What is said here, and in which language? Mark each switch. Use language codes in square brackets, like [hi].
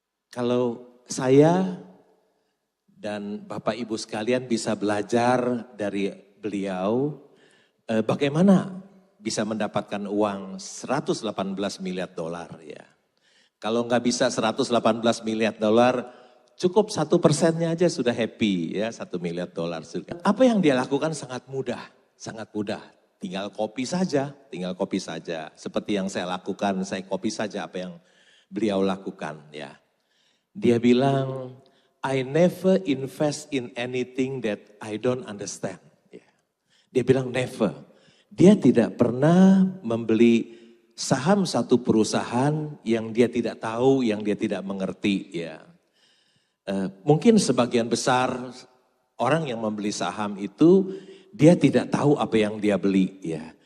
[id] Kalau saya dan Bapak Ibu sekalian bisa belajar dari beliau, bagaimana bisa mendapatkan uang 118 miliar dolar ya. Kalau nggak bisa 118 miliar dolar, cukup 1%-nya aja sudah happy ya, 1 miliar dolar. Apa yang dia lakukan sangat mudah, sangat mudah. Tinggal copy saja, tinggal copy saja. Seperti yang saya lakukan, saya copy saja apa yang beliau lakukan ya. Dia bilang, [en] I never invest in anything that I don't understand. [id] Ya. Dia bilang never. Dia tidak pernah membeli saham satu perusahaan yang dia tidak tahu, yang dia tidak mengerti ya. Mungkin sebagian besar orang yang membeli saham itu dia tidak tahu apa yang dia beli ya.